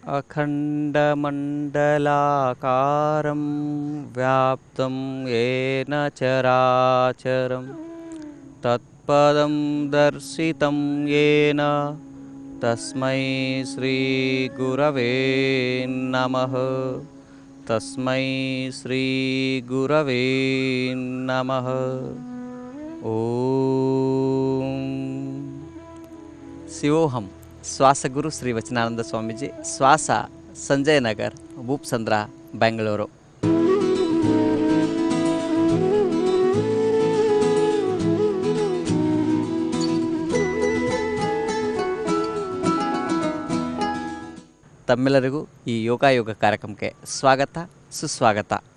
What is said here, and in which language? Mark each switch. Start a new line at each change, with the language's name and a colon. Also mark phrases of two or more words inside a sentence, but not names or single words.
Sanskrit: खण्डमण्डलाकारं व्याप्तं येन चराचरं तत्पदं दर्शितं येन तस्मै श्रीगुरवे नमः। तस्मै श्रीगुरवे नमः। ಓಂ ಶಿವೋಹಂ.
Kannada: ಶ್ವಾಸಗುರು ಶ್ರೀ ವಚನಾನಂದ ಸ್ವಾಮೀಜಿ, ಶ್ವಾಸ, ಸಂಜಯ್ ನಗರ್, ಭೂಪ್ಸಂದ್ರ, ಬೆಂಗಳೂರು. ತಮ್ಮೆಲ್ಲರಿಗೂ ಈ ಯೋಗಾಯೋಗ ಕಾರ್ಯಕ್ರಮಕ್ಕೆ ಸ್ವಾಗತ, ಸುಸ್ವಾಗತ.